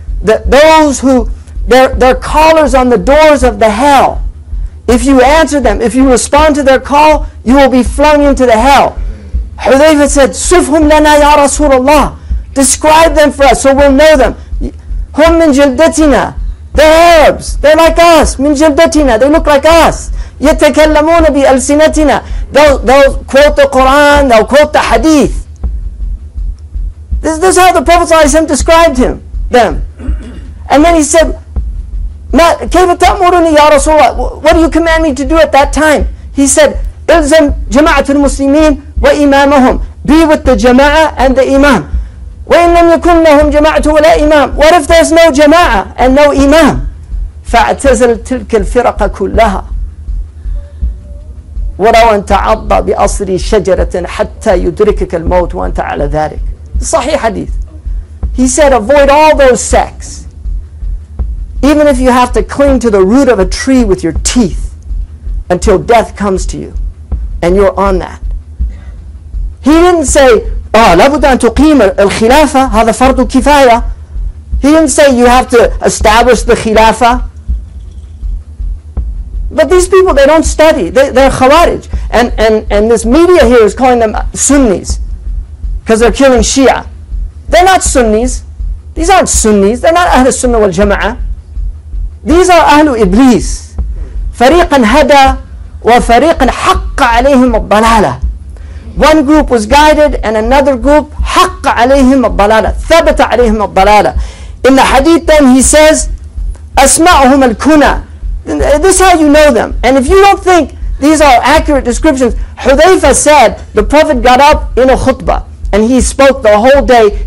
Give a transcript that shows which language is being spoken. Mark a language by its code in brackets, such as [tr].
[en] Those who they're callers on the doors of the hell. If you answer them, if you respond to their call, you will be flung into the hell. Hudayfa said, [ar] صفهم لنا يا رسول الله. [en] Describe them for us so we'll know them. [ar] هم من جلدتنا. [en] They're Arabs. They're like us. [ar] من جلدتنا. [en] They look like us. [ar] يتكلمون بألسنتنا. [en] They'll quote the Quran, they'll quote the Hadith. This is how the Prophet ﷺ described them. And then he said, [ar] كيف تأمرني يا رسول الله? [en] What do you command me to do at that time? He said, [ar] إلزم جماعة المسلمين وإمامهم. [en] Be with the jama'ah and the imam. [ar] وإن لم يكن لهم جماعة ولا إمام. [en] What if there's no jama'ah and no imam? [ar] فاعتزل تلك الفرق كلها. ولو أن تعض بأصل شجرة حتى يدركك الموت وأنت على ذلك. [en] Sahih hadith. He said, avoid all those sects. Even if you have to cling to the root of a tree with your teeth until death comes to you and you're on that. He didn't say, [ar] لابد أن تقيم الخلافة هذا فرض كفاية. [en] He didn't say you have to establish the khilafah. But these people, they don't study. They're Khawarij. And this media here is calling them Sunnis because they're killing Shia. They're not Sunnis. These aren't Sunnis. They're not Ahl Sunnah wal Jama'ah. These are Ahlu Iblis. [ar] فريقا هدى وفريقا حق عليهم الضلالة. [en] One group was guided and another group [ar] حق عليهم الضلالة. ثبت عليهم الضلالة. [en] In the hadith then he says, [ar] أسمعهم الكنى. [en] This is how you know them. And if you don't think these are accurate descriptions, Hudayfa said, the Prophet got up in a khutbah and he spoke the whole day.